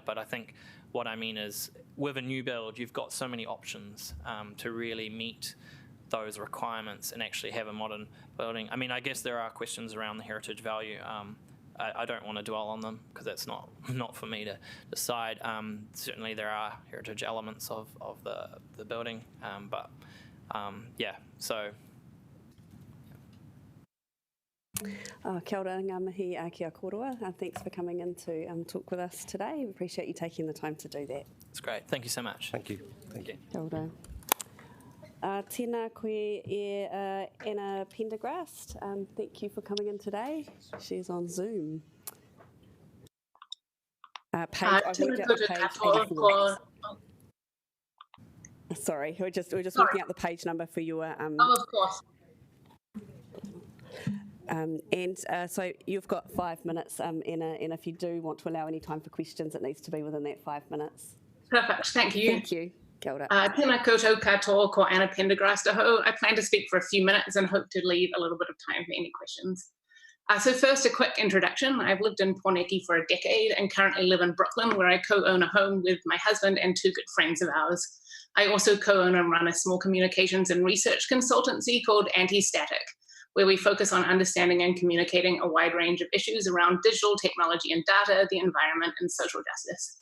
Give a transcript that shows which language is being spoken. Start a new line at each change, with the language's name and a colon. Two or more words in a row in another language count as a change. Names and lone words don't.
English: But I think what I mean is, with a new build, you've got so many options to really meet those requirements and actually have a modern building. I mean, I guess there are questions around the heritage value. I don't want to dwell on them because that's not for me to decide. Certainly there are heritage elements of the building, but yeah, so.
Māori: Kia ora, ngā mihi kia koroa.
English: Thanks for coming in to talk with us today. We appreciate you taking the time to do that. It's great. Thank you so much. Thank you. Thank you.
Māori: Kia ora. Tēnā koe e Anna Pendergrast.
English: Thank you for coming in today. She's on Zoom. Page, I've worked out the page 84. Sorry, we're just working out the page number for your. Oh, of course. So you've got 5 minutes, Anna, and if you do want to allow any time for questions, it needs to be within that 5 minutes. Perfect, thank you. Thank you.
Māori: Kia ora. Tēnā koutou katoa ko Anna Pendergrast aho.
English: I plan to speak for a few minutes and hope to leave a little bit of time for any questions. So first, a quick introduction. I've lived in Porneki for a decade and currently live in Brooklyn, where I co-own a home with my husband and 2 good friends of ours. I also co-own and run a small communications and research consultancy called Anti-Static, where we focus on understanding and communicating a wide range of issues around digital technology and data, the environment, and social justice.